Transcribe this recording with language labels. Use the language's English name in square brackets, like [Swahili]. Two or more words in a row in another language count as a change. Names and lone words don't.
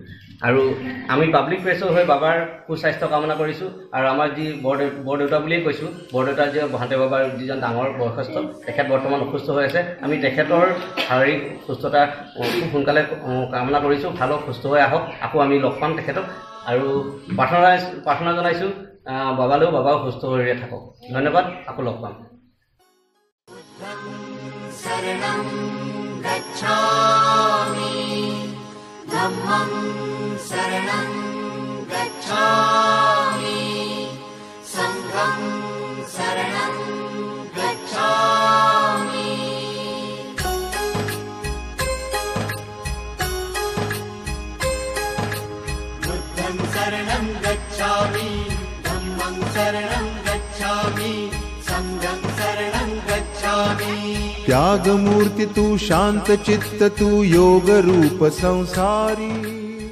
[Assamese] আৰু আমি পাব্লিক প্ৰেছৰ হৈ বাবাৰ সুস্বাস্থ্য কামনা কৰিছোঁ আৰু আমাৰ যি বৰদেউতা বুলিয়েই কৈছোঁ বৰদেউতা যি মহাদেৱ বাবাৰ যিজন ডাঙৰ বয়সস্থ তেখেত বৰ্তমান অসুস্থ হৈ আছে আমি তেখেতৰ শাৰীৰিক সুস্থতা খুব সোনকালে কামনা কৰিছোঁ ভাল সুস্থ হৈ আহক আকৌ আমি লগ পাম তেখেতক আৰু প্ৰাৰ্থনা জনাইছোঁ বাবাও সুস্থ হৈ থাকক ধন্যবাদ আকৌ লগ পাম [Pali] शरणं गच्छामि धम्मं शरणं गच्छामि संघं शरणं गच्छामि बुद्धं शरणं गच्छामि धम्मं शरणं गच्छामि संघं शरणं गच्छामि [Hindi] त्याग मूर्ति तू शांत चित्त तू योग रूप संसारी